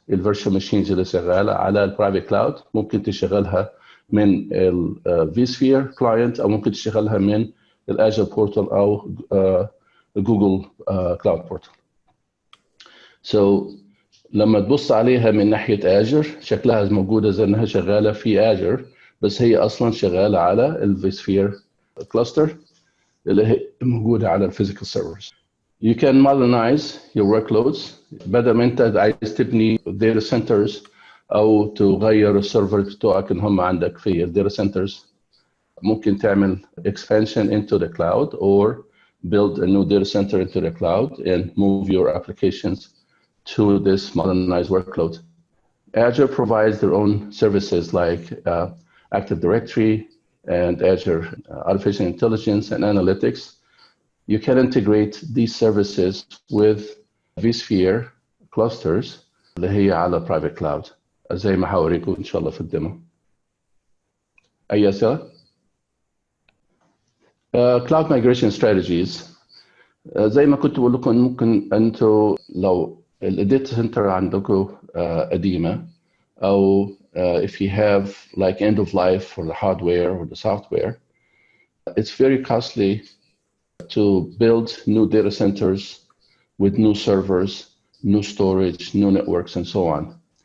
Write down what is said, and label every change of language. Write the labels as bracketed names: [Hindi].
[Arabic] الفيرتشوال ماشينز اللي شغاله على البرايفت كلاود ممكن تشغلها من vSphere client او ممكن تشغلها من الازure بورتال او جوجل كلاود بورتال. So لما تبص عليها من ناحيه Azure شكلها موجوده زي انها شغاله في Azure، بس هي اصلا شغاله على الvSphere كلاستر اللي هي موجوده على الفيزيكال سيرفرز. [English] You can modernize your workloads. [Arabic] بدل ما انت عايز تبني data centers أو تغير السيرفر بتوعك إن هم عندك في الداتا centers. ممكن تعمل [English] expansion into the cloud or build a new data center into the cloud and move your applications to this modernized workload. Azure provides their own services like Active Directory and Azure Artificial Intelligence and Analytics. You can integrate these services with vSphere clusters [Arabic] اللي هي على private cloud زي ما هوريكم إن شاء الله في الديمو. أي أسئلة؟ [English] Cloud migration strategies. [Arabic] زي ما كنت بقول لكم ممكن أنتوا لو الداتا سنتر عندكم قديمة أو [English] if you have like end of life for the hardware or the software, it's very costly to build new data centers with new servers, new storage, new networks, and so on.